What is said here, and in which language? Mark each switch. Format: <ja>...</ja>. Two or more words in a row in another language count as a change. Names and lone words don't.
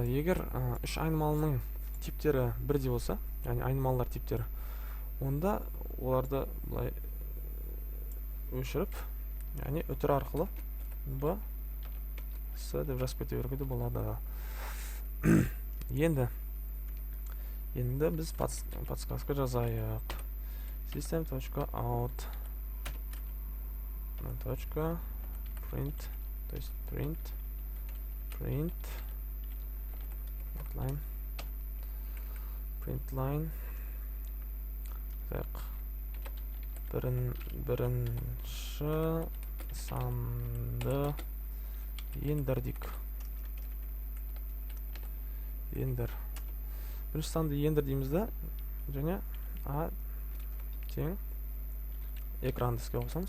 <kk>Егер үш айнымалының типтері бірдей болса, яғни айнымалылар типтері, онда оларды былай өшіріп, яғни үтір арқылы B, S деп жазып кете беруге де болады. Енді біз подсказка жазайық.</kk> <en>System.out .print,</en> <ru>то есть</ru> <en>print line</en> <ru>так,</ru> <kk>бірінші санды ендірдік. Бірінші санды ендір дейміз да, және A тең экранды іске қосамыз.</kk>